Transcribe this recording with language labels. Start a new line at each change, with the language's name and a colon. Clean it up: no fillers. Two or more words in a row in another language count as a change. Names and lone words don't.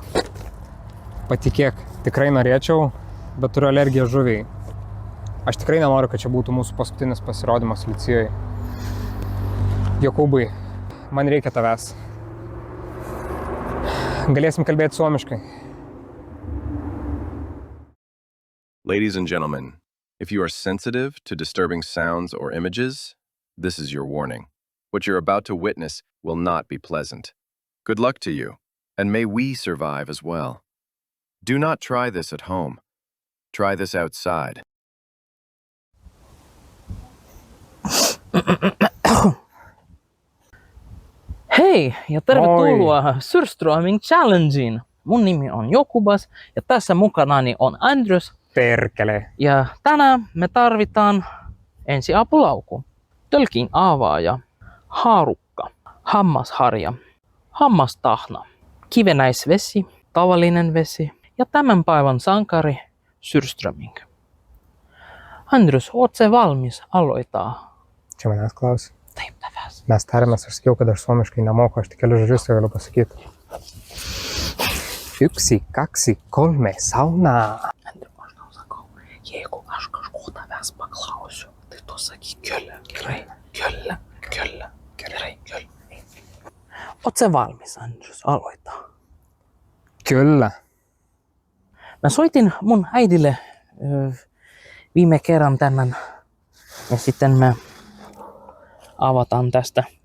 Lithuanian: Patikėk, tikrai norėčiau, bet turiu alergiją žuviai. Aš tikrai nenoriu, kad čia būtų mūsų paskutinis pasirodymas Liucijoje. Jokūbai, man reikia tavęs. Galėsim kalbėti suomiškai.
English: Ladies and gentlemen, if you are sensitive to disturbing sounds or images, this is your warning. What you're about to witness will not be pleasant. Good luck to you, and may we survive as well. Do not try this at home. Try this outside.
Finnish: Hei ja tervetuloa Surströmming Challengeen. Mun nimi on Jokubas ja tässä mukanani on Andrius. Perkele. Ja tänään me tarvitaan ensiapulauku, tölkin avaaja, haarukka, hammasharja, hammastahna, kivenäisvesi, tavallinen vesi ja tämän päivän sankari Surströmming. Andrius, oot se valmis aloittaa?
Lithuanian: Čia manęs klausi. Taip, tavęs. Mes tarėmės, aš sakiau, kad aš suomiškai nemoku, aš tik kelius žodžius galiu pasakyti. 1, 2, 3, sauna. Andriu, aš tau sakau, jeigu aš kažko tavęs paklausiu, tai tu sakyk kyllä. Gerai, kyllä. Gerai, kyllä.
Finnish: Oot se valmis, Andrius, aloittaa? Kyllä. Mä soitin mun äidille viime kerran tämän ja sitten me avataan tästä.